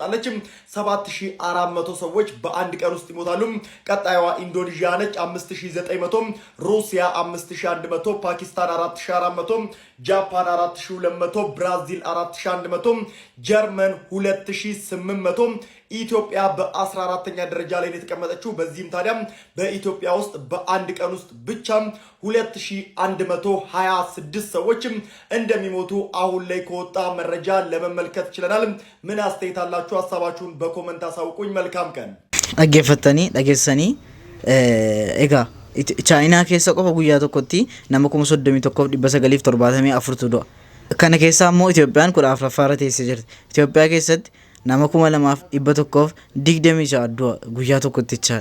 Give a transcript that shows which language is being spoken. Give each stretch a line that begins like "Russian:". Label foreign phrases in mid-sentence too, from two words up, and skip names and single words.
Amharic: አለች። 7400 ሰዎች በአንድ ቀን ውስጥ ይሞታሉ። ቀጣዩዋ ኢንዶኔዥያ ነች 5900፣ ሩሲያ 5100፣ ፓኪስታን 4400፣ ጃፓን 4200፣ ብራዚል 4100፣ ጀርመን 2800፣ ኢትዮጵያ በ14ኛ ደረጃ ላይ የተቀመጠችው። በዚህም ታዲያ በኢትዮጵያ ውስጥ በአንድ ቀን ውስጥ ብቻ 2126 ሰዎች እንደሚሞቱ አሁን ላይ ከወጣ መረጃ ለመመልከት ችለናል። ምን አስተያየት አላችሁ? ሀሳባችሁን በኮሜንት አሳውቁኝ። መልካም ቀን።
Oromo: dhageessanii egaa chaayinaa keessa qofa guyyaa tokkotti nama 31,974 du'a. Kana keessaa immoo Itoophiyaan 14ffaarra teessee jirti. Itoophiyaa keessatti nama 2,126 du'a guyyaa tokkotti jechaadha.